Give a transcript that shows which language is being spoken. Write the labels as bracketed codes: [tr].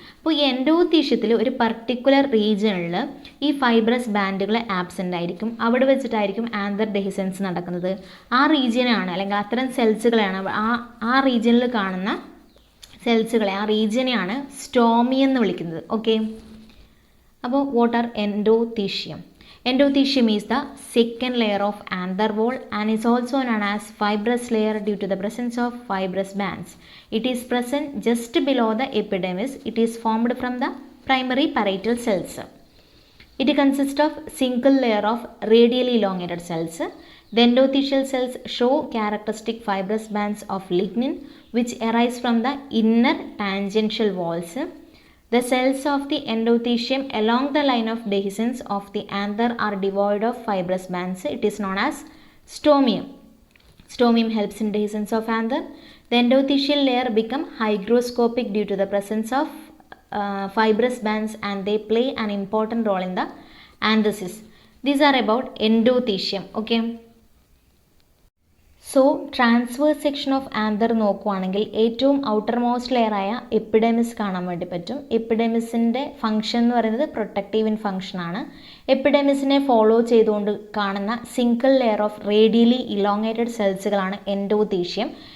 [ml] അപ്പോൾ ഈ എൻഡോത്തീഷ്യത്തിൽ ഒരു പർട്ടിക്കുലർ റീജിയണിൽ ഈ ഫൈബ്രസ് ബാൻഡുകൾ ആബ്സെൻ്റ് ആയിരിക്കും. അവിടെ വെച്ചിട്ടായിരിക്കും ആന്തർ ഡെഹിസൻസ് നടക്കുന്നത്. ആ റീജിയനാണ്, അല്ലെങ്കിൽ അത്തരം സെൽസുകളെയാണ്, ആ റീജിയനിൽ കാണുന്ന സെൽസുകളെ, ആ റീജിയനെയാണ് സ്റ്റോമി എന്ന് വിളിക്കുന്നത്. ഓക്കെ, അപ്പോൾ [en] What are endothecium? Endothecium is the second layer of anther wall and is also known as fibrous layer due to the presence of fibrous bands. It is present just below the epidermis. It is formed from the primary parietal cells. It consists of single layer of radially elongated cells. The endothelial cells show characteristic fibrous bands of lignin which arise from the inner tangential walls. The cells of the endothelium along the line of dehiscence of the anther are devoid of fibrous bands. It is known as stomium. Stomium helps in dehiscence of anther. The endothelial layer become hygroscopic due to the presence of fibrous bands and they play an important role in the anthesis. These are about endothelium. Okay. So transverse section of anther [ml] നോക്കുവാണെങ്കിൽ ഏറ്റവും outer most ലെയറായ epidermis കാണാൻ വേണ്ടി പറ്റും. എപ്പിഡെമിസിൻ്റെ function എന്ന് പറയുന്നത് protective in ഫംഗ്ഷനാണ്. എപ്പിഡെമിസിനെ follow ചെയ്തുകൊണ്ട് കാണുന്ന single layer of radially elongated സെൽസുകളാണ് എൻഡോത്തീഷ്യം.